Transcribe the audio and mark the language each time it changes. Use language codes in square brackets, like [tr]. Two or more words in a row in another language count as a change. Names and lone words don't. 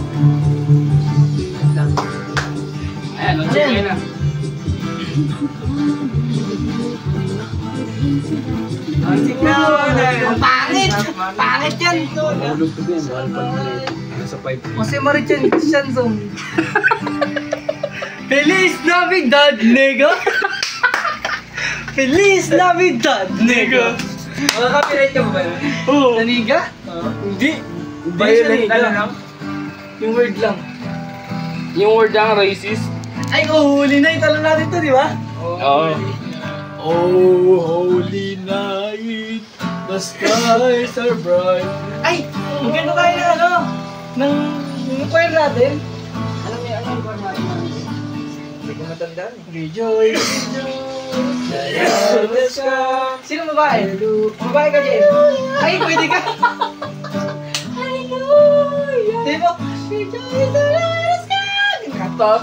[tl] Ayan, okay na. Ang pangit yan! Nahulog ko din, mahal pa rin. Nasa 5. Jose Marichan Shanzong. [es] Feliz Navidad, nigga! Feliz Navidad, nigga! [tl] Makaka-copyright ka ba ba yun? Oo. Naniga? Hindi. Violent lang. Yung word lang. Yung word ang racist. Ay, huli na. Italo natin to, di ba? Oo. [en] Oh, holy night, the skies are bright. [tl] Ay! Maganda tayo na ano? Yung choir natin. Alam niyo, ano yung choir natin? Hindi ko matandaan eh. [en] Rejoice, rejoice. [tl] Sino babae? Babae ka, Jen? Ay, pwede ka. Hallelujah. Di ba? [en] Rejoice, rejoice. [tl] Kapag.